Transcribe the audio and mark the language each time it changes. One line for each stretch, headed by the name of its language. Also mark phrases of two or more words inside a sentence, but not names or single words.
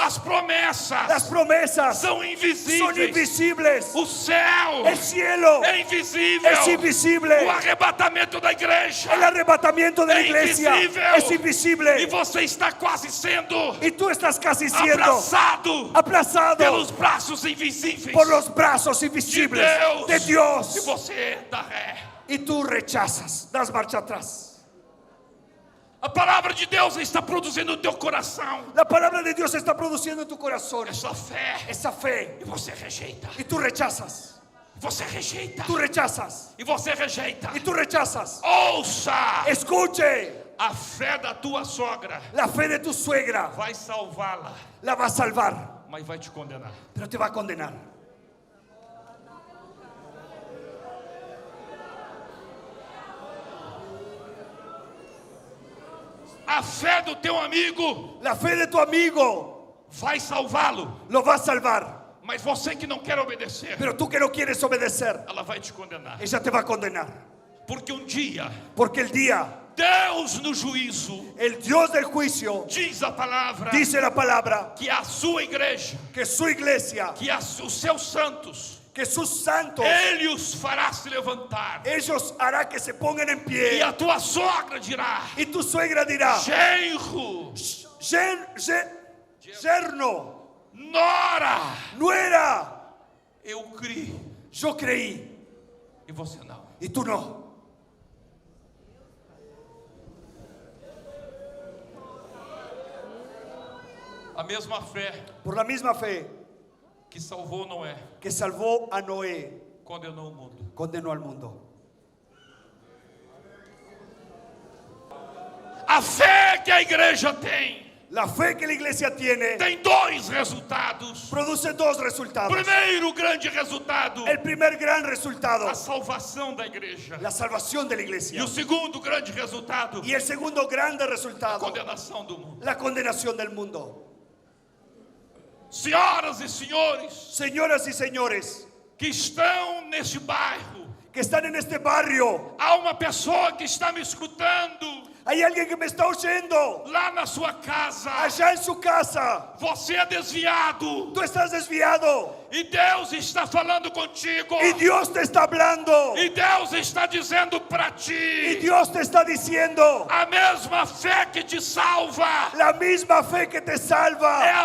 Portuguese: As promessas
Spanish: Las promesas
Portuguese: são
Spanish: son
Portuguese: invisíveis.
Spanish: invisibles.
Portuguese: O céu
Spanish: El cielo
Portuguese: é invisível.
Spanish: es invisible.
Portuguese: O arrebatamento da igreja
Spanish: El arrebatamiento de la
Portuguese: é
Spanish: iglesia
Portuguese: invisível.
Spanish: es invisible.
Portuguese: E você está quase sendo
Spanish: Y tú estás casi siendo
Portuguese: abraçado
Spanish: aplazado
Portuguese: pelos braços invisíveis
Spanish: por los brazos
Portuguese: de
Spanish: invisibles
Portuguese: Deus.
Spanish: de
Portuguese: E
Spanish: Dios.
Portuguese: você dá ré.
Spanish: Y tú rechazas, das marcha atrás.
Portuguese: A palavra de Deus está produzindo no teu coração
Spanish: La palabra de Dios está produciendo en tu corazón
Portuguese: essa fé.
Spanish: esa fe.
Portuguese: E você rejeita.
Spanish: Y tú rechazas,
Portuguese: Você rejeita.
Spanish: tú rechazas,
Portuguese: E você rejeita.
Spanish: y tú rechazas.
Portuguese: Ouça!
Spanish: Escuche,
Portuguese: A fé da tua sogra
Spanish: la fe de tu suegra
Portuguese: vai salvá-la,
Spanish: la va a salvar,
Portuguese: mas vai te condenar.
Spanish: pero te va a condenar.
Portuguese: A fé do teu amigo
Spanish: La fe de tu amigo
Portuguese: vai salvá-lo,
Spanish: lo va a salvar,
Portuguese: mas você que não quer obedecer,
Spanish: pero tú que no quieres obedecer,
Portuguese: ela vai te condenar.
Spanish: ella te va a condenar.
Portuguese: Porque um dia,
Spanish: Porque el día,
Portuguese: Deus no juízo,
Spanish: el Dios del juicio,
Portuguese: diz a palavra,
Spanish: dice la palabra,
Portuguese: que a sua igreja,
Spanish: que su iglesia,
Portuguese: que os seus santos,
Spanish: que sus santos,
Portuguese: Ele os fará se levantar.
Spanish: ellos hará que se pongan en
Portuguese: E
Spanish: pie.
Portuguese: a tua sogra dirá:
Spanish: Y tu suegra dirá,
Portuguese: genro,
Spanish: yerno,
Portuguese: nora,
Spanish: nuera,
Portuguese: eu criei,
Spanish: yo creí
Portuguese: e você não.
Spanish: y tú no.
Portuguese: A mesma fé
Spanish: Por la misma fe
Portuguese: que salvou Noé,
Spanish: que salvó a Noé,
Portuguese: condenou o mundo.
Spanish: condenó al mundo.
Portuguese: A fé que a igreja tem
Spanish: La fe que la iglesia tiene
Portuguese: dois resultados.
Spanish: produce dos resultados.
Portuguese: Primeiro grande resultado,
Spanish: El primer gran resultado,
Portuguese: a salvação da igreja.
Spanish: la salvación de la
Portuguese: E
Spanish: iglesia.
Portuguese: o segundo grande resultado,
Spanish: Y el segundo grande
Portuguese: a
Spanish: resultado,
Portuguese: condenação do mundo.
Spanish: la condenación del mundo.
Portuguese: Senhoras e senhores
Spanish: Señoras y señores
Portuguese: que estão neste bairro,
Spanish: que están en este barrio,
Portuguese: há uma pessoa que está me escutando
Spanish: hay alguien que me está oyendo
Portuguese: lá na sua casa.
Spanish: allá en su casa.
Portuguese: Você é desviado
Spanish: Tú estás desviado
Portuguese: e Deus está falando contigo.
Spanish: y Dios te está hablando
Portuguese: E Deus está dizendo para
Spanish: y
Portuguese: ti:
Spanish: Dios te está diciendo,
Portuguese: a mesma fé que te salva
Spanish: la misma fe que te
Portuguese: é
Spanish: salva